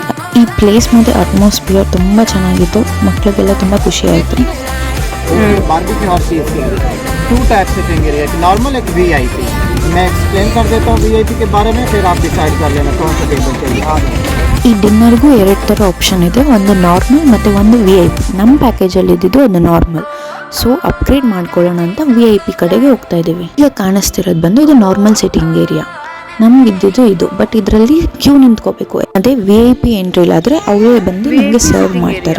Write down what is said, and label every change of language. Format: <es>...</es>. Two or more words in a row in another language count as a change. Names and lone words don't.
<kn>ಈ ಪ್ಲೇಸ್ ಮತ್ತು ಅಟ್ಮಾಸ್ಫಿಯರ್ ತುಂಬ ಚೆನ್ನಾಗಿತ್ತು, ಮಕ್ಕಳಿಗೆಲ್ಲ ತುಂಬ ಖುಷಿ ಆಯಿತು.</kn> <hi>बारबेक्यू और चीज़ के 2 टाइप से देंगे रेट, नॉर्मल एक VIP. मैं एक्सप्लेन कर देता हूँ VIP के बारे में, फिर आप डिसाइड कर लेना कौन सा टेबल चाहिए.</hi> <kn>ಈ ಡಿನ್ನರ್ಗೂ 2 ಥರ ಆಪ್ಷನ್ ಇದೆ, ಒಂದು ನಾರ್ಮಲ್ ಮತ್ತು ಒಂದು VIP. ನಮ್ಮ ಪ್ಯಾಕೇಜಲ್ಲಿ ಇದ್ದಿದ್ದು ಒಂದು ನಾರ್ಮಲ್, ಸೊ ಅಪ್ಗ್ರೇಡ್ ಮಾಡ್ಕೊಳ್ಳೋಣ ಅಂತ VIP ಕಡೆಗೆ ಹೋಗ್ತಾ ಇದ್ದೀವಿ. ಈಗ ಕಾಣಿಸ್ತಿರೋದು ಬಂದು ಇದು</kn> <en>normal sitting area.</en> <kn>ನಮಗಿದ್ದಿದ್ದು ಇದು, ಬಟ್ ಇದರಲ್ಲಿ ಕ್ಯೂ ನಿಂತ್ಕೋಬೇಕು. ಅದೇ VIP ಎಂಟ್ರಿಲಾದರೆ ಅವರೇ ಬಂದು ನಮಗೆ ಸರ್ವ್ ಮಾಡ್ತಾರೆ.</kn>